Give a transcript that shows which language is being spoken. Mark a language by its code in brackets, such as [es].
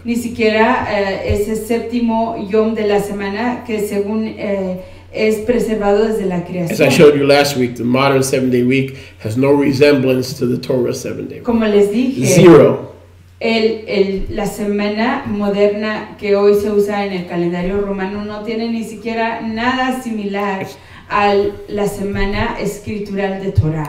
[es] Ni siquiera ese séptimo yom de la semana que según es preservado desde la creación. [en] As I showed you last week, the modern 7-day week has no resemblance to the Torah 7-day week. [es] Como les dije, [en] Zero. [es] La semana moderna que hoy se usa en el calendario romano no tiene ni siquiera nada similar a la semana escritural de Torah.